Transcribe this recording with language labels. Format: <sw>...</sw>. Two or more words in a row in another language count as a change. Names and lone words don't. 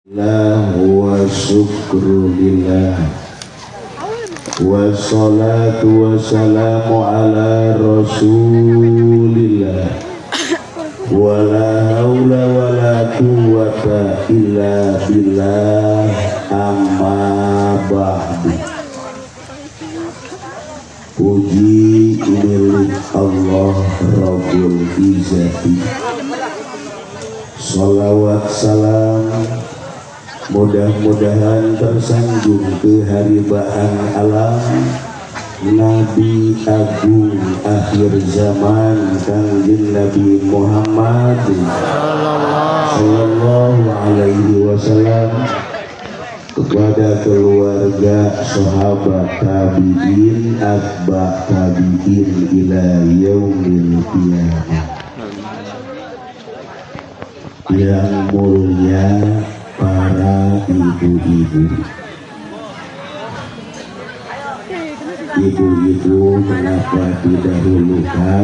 <ar>والشكر لله والصلاة والسلام على رسول الله ولا حول ولا قوة إلا بالله أما بعد.</ar> <id>Puji milik Allah</id> <ar>رب العزة,</ar> <id>sholawat salam mudah-mudahan tersanjung ke haribaan alam Nabi Agung akhir zaman Kanjeng Nabi Muhammad</id> <ar>صلى الله عليه وسلم,</ar> <id>kepada keluarga, sahabat tabi'in,</id> <ar>أتباع التابعين إلى يوم القيامة.</ar> <id>Yang mulia para ibu-ibu, kenapa didahulukan?</id>